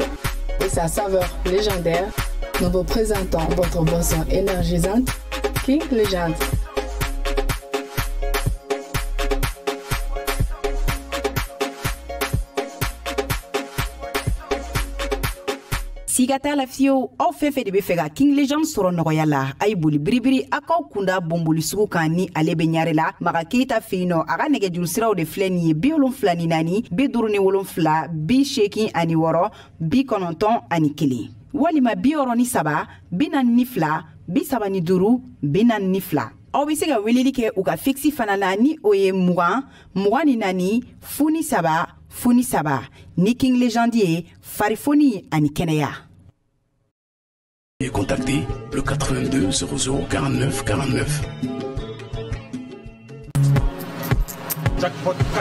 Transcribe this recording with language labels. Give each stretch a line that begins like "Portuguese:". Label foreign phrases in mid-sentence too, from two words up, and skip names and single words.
French: et sa saveur légendaire, nous vous présentons votre boisson énergisante, King Legend.
Bambara: siga t'a la fiyewu aw fɛn fɛn de be fɛ ka King Legend sɔrɔ nɔgɔya la a ye boli biribiri a k'aw kunda bonboli sugu kan ni ale be ɲare la maga keyita fɛ yen nɔ a ka nɛgɛjuru siraw de filɛ nin ye 74 ni 4 57 86 91 walima 63 42 32 42 aw be se ka weleli kɛ u ka fiksi fana la ni o ye 20 24 03 ni King Legend ye farifoni ani kɛnɛya.
French: Et contactez le 82 00 49 49. Jackpot 4.